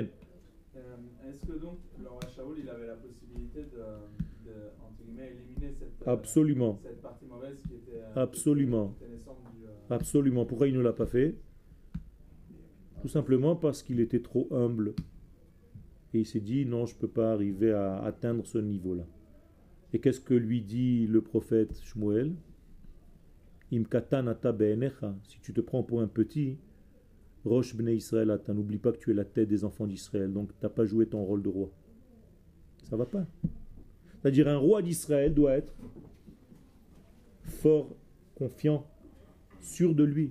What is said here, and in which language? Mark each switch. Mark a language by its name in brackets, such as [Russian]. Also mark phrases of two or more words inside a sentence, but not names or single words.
[French] Est-ce que donc le roi Shaoul il avait la possibilité de entre guillemets, éliminer cette partie mauvaise qui était Absolument. naissante du, Absolument. Pourquoi il ne l'a pas fait? Tout simplement parce qu'il était trop humble. Et il s'est dit, non, je ne peux pas arriver à atteindre ce niveau-là. Et qu'est-ce que lui dit le prophète Shmuel? [Hebrew] אם קטן אתה בעיניך. [French] Si tu te prends pour un petit, [Hebrew] ראש בני ישראל אתה, [French] n'oublie pas que tu es la tête des enfants d'Israël, donc tu n'as pas joué ton rôle de roi. Ça va pas. C'est-à-dire un roi d'Israël doit être fort, confiant, sûr de lui.